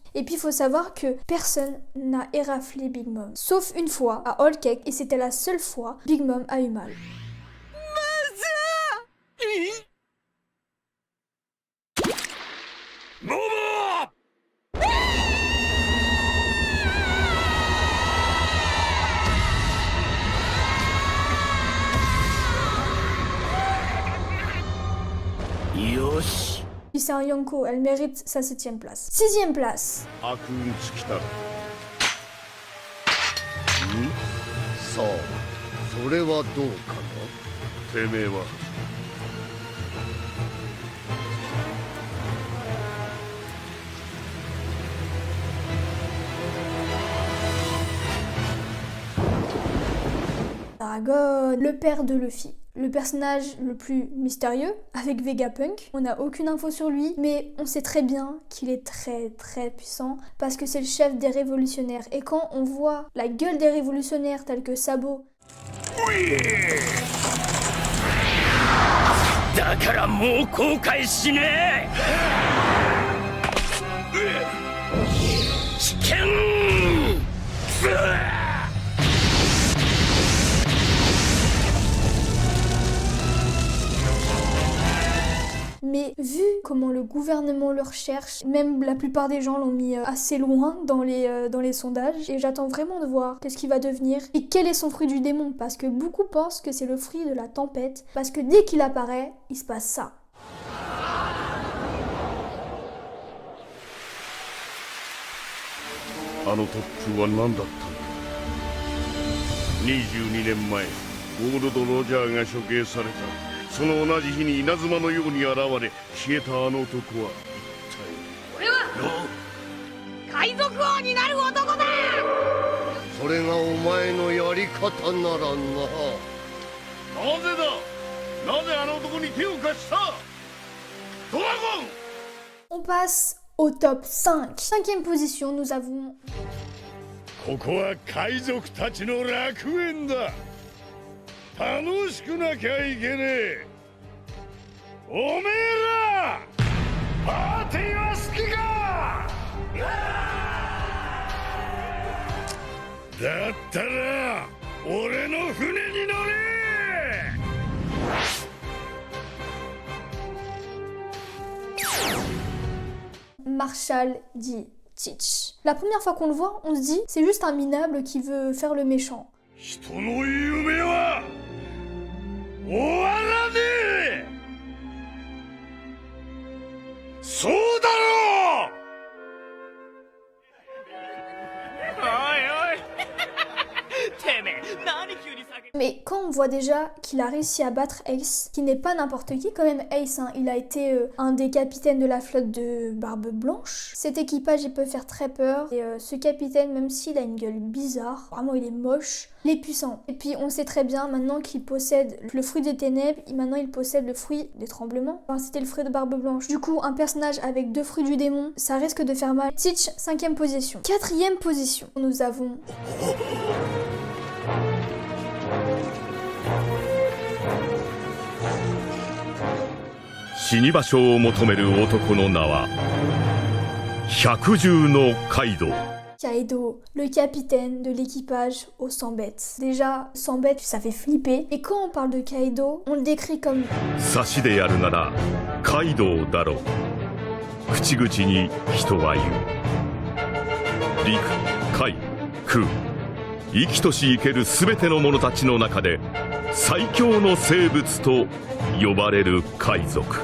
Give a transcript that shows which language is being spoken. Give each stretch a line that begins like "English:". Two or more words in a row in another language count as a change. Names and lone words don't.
French: Et puis il faut savoir que personne n'a éraflé Big Mom. Sauf une fois, à Whole Cake, et c'était la seule fois, Big Mom a eu mal.
Japanese: モモよし
French: Puis c'est un Yonko, elle mérite sa 7ème place. 6ème place.
Japanese: 悪運尽きたらさあそれはどうかなてめえは
French: Dragon, le père de Luffy. Le personnage le plus mystérieux, avec Vegapunk. On n'a aucune info sur lui, mais on sait très bien qu'il est très très puissant parce que c'est le chef des révolutionnaires. Et quand on voit la gueule des révolutionnaires tels que Sabo,
Japanese: だからもう後悔しねえ危険
French: mais vu comment le gouvernement le recherche, même la plupart des gens l'ont mis assez loin dans les sondages, et j'attends vraiment de voir qu'est-ce qu'il va devenir et quel est son fruit du démon, parce que beaucoup pensent que c'est le fruit de la tempête, parce que dès qu'il apparaît, il se passe ça.
Japanese: あのトップは何だったんだ22年前ゴールド・ロジャーが処刑されたその同じ日に稲妻のように現れ消えたあの男は一体俺は海賊王になる男だそれがお前のやり方ならななぜだなぜあの男に手を貸したドラゴン
French: On passe au top 5. 5ème position, nous avons...
Japanese: ここは海賊たちの楽園だ楽しくなきゃいけねえおめえらパーティーは好きかだったら俺の船に乗れ
French: Marshall D. Teach. La première fois qu'on le voit, on se dit c'est juste un minable qui veut faire le méchant.
Japanese: 人の夢は終わらねえそうだろう
French: Mais quand on voit déjà qu'il a réussi à battre Ace, qui n'est pas n'importe qui, quand même Ace, hein, il a été un des capitaines de la flotte de Barbe Blanche. Cet équipage, il peut faire très peur. Et ce capitaine, même s'il a une gueule bizarre, vraiment il est moche, il est puissant. Et puis on sait très bien maintenant qu'il possède le fruit des ténèbres, et maintenant il possède le fruit des tremblements. Enfin, c'était le fruit de Barbe Blanche. Du coup, un personnage avec 2 fruits du démon, ça risque de faire mal. Teach, 5ème position. 4ème position, nous avons...
Japanese: 死に場所を求める男の名は百獣のカイドウ
French: Kaido, le capitaine de l'équipage aux 100 bêtes. Déjà, 100 bêtes, ça fait flipper. Et quand on parle de Kaido, on le décrit comme...
Japanese: 差しでやるならカイドウだろう口々に人は言う陸海空生きとし生ける全ての者たちの中で最強の生物と呼ばれる海賊